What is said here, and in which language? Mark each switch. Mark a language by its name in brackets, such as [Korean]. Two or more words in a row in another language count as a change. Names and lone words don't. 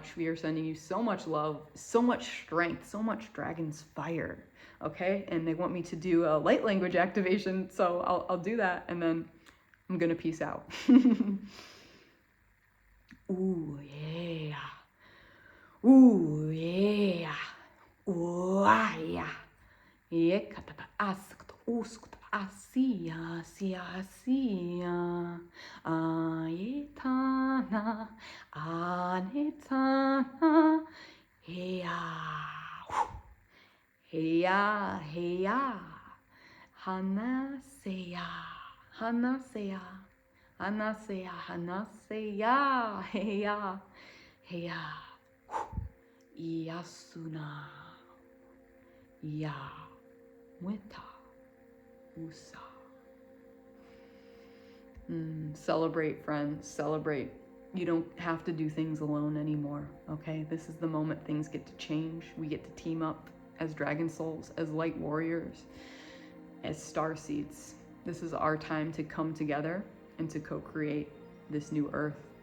[English] We are sending you so much love, so much strength, so much dragon's fire. Okay? And they want me to do a light language activation, so I'll do that, and then I'm gonna peace out. Ooh, yeah. Ooh, yeah. Ooh, yeah. Yekataba askta uskta asia sia sia ayetana anetana heya heya heya hanaseya hanaseya hanaseya hanaseya heya heya yasuna ya Weta Usa. Celebrate, friends. Celebrate. You don't have to do things alone anymore, okay? This is the moment things get to change. We get to team up as Dragon Souls, as Light Warriors, as starseeds. This is our time to come together and to co-create this new earth.